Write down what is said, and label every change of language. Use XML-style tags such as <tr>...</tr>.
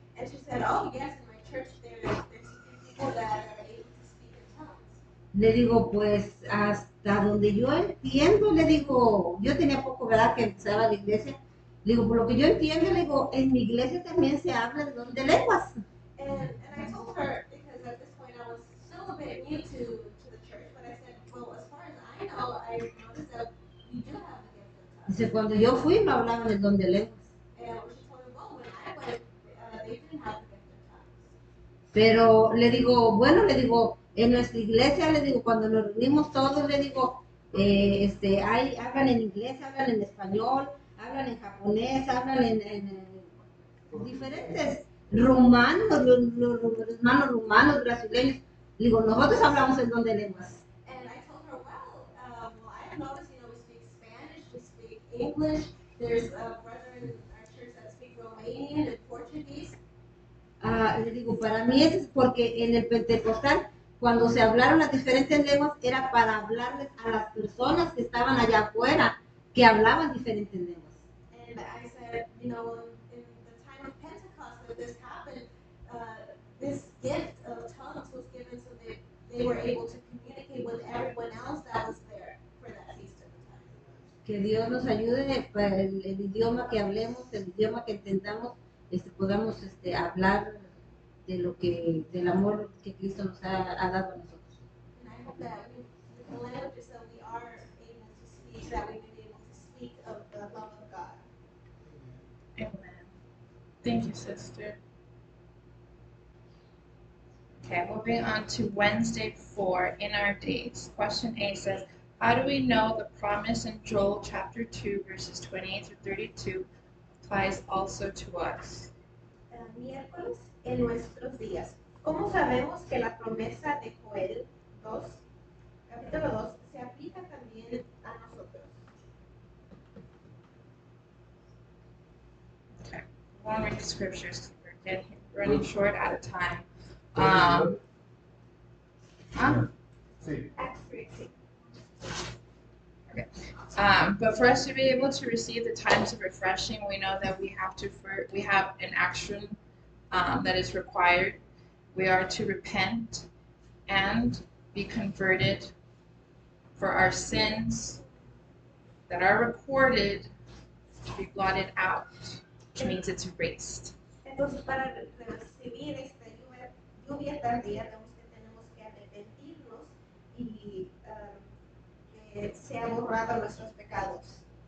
<en>And she said, oh, yes, in my church there's people that are able to speak in tongues.</en> <es>Le digo, pues, hasta donde yo entiendo, le digo, yo tenía poco, ¿verdad?, que empezaba la iglesia. Le digo, por lo que yo entiendo, le digo, en mi iglesia también se habla el don de lenguas.</es> <en>And I told her, because at this point I was still a bit new to the church, but I said, well, as far as I know, I noticed that we do have the gift of tongues.</en> <es>Dice, cuando yo fui no hablaban el don de lenguas.</es> <en>And she told me, well, when I went, they didn't have the gift of tongues.</en> <es>Pero le digo, bueno, le digo, en nuestra iglesia, le digo, cuando nos reunimos todos, le digo, hablan en inglés, hablan en español, hablan en japonés, hablan en diferentes rumanos, los hermanos rumanos, brasileños. Le digo, nosotros hablamos el don de lenguas.</es> <en>And I told her, well, I guys notice, we speak Spanish, we speak English. There's a brother in our church that speaks Romanian and Portuguese.</en> <es>Le digo, para mí eso es porque en el Pentecostal, cuando se hablaron las diferentes lenguas, era para hablarles a las personas que estaban allá afuera, que hablaban diferentes lenguas.</es> <en>And I said, in the time of Pentecost that this happened, this gift of tongues was given so that they were able to communicate with everyone else that was there for that feast at the time.</en> <es>Que Dios nos ayude para el idioma que hablemos, el idioma que entendamos, podamos hablar de del amor que Cristo nos ha dado a nosotros.</es> <en>And I hope that with the languages that we are able to speak, that we may be able to speak of the love of God. Amen. Thank you, sister. Okay, moving on to Wednesday 4 in our days. Question A says, how do we know the promise in Joel chapter 2 verses 28 through 32 applies also to us?</en> <es>Miércoles en nuestros días. ¿Cómo sabemos que la promesa de Joel 2, capítulo 2, se aplica también a nosotros?</es> <en>Okay, I want to read the scriptures because we're running short out of time. Acts 3:18. Okay. But for us to be able to receive the times of refreshing, we know that we have an action that is required. We are to repent and be converted for our sins that are recorded to be blotted out, which means it's erased.</en> <es>Entonces, para recibir esta lluvia tardía, tenemos que arrepentirnos y que sea borrado nuestros pecados.</es>